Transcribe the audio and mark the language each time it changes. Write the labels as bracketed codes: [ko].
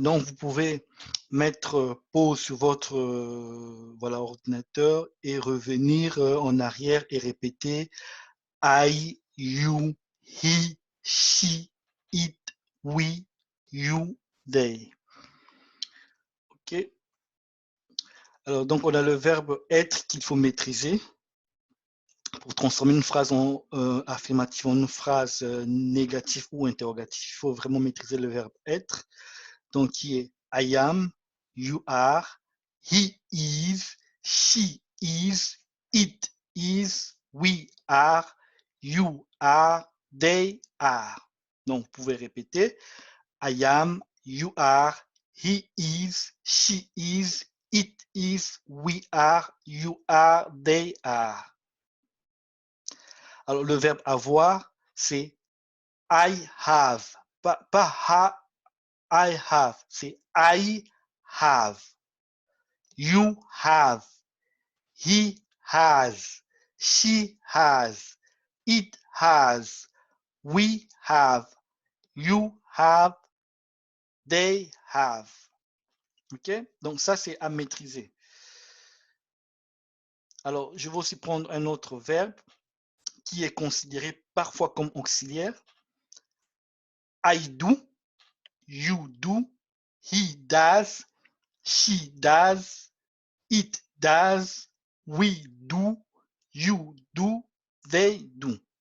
[fr] Donc, vous pouvez mettre pause sur votre ordinateur et revenir en arrière et répéter [en] I, you, he, she, it, we, you, they. [fr] OK. Alors, donc, on a le verbe être qu'il faut maîtriser pour transformer une phrase affirmative en une phrase négative ou interrogative. Il faut vraiment maîtriser le verbe être. Donc, qui est [en] I am, you are, he is, she is, it is, we are, you are, they are. [fr] Donc, vous pouvez répéter [en] I am, you are, he is, she is, it is, we are, you are, they are. [fr] Alors, le verbe avoir, c'est [en] I have. [fr] Pas [en] ha, I have. [fr] C'est [en] I have. You have. He has. She has. It has. We have. You have. They have. OK? [fr] Donc, ça, c'est à maîtriser. Alors, je vais aussi prendre un autre verbe qui est considéré parfois comme auxiliaire. [en] I do, you do, he does, she does, it does, we do, you do, they do.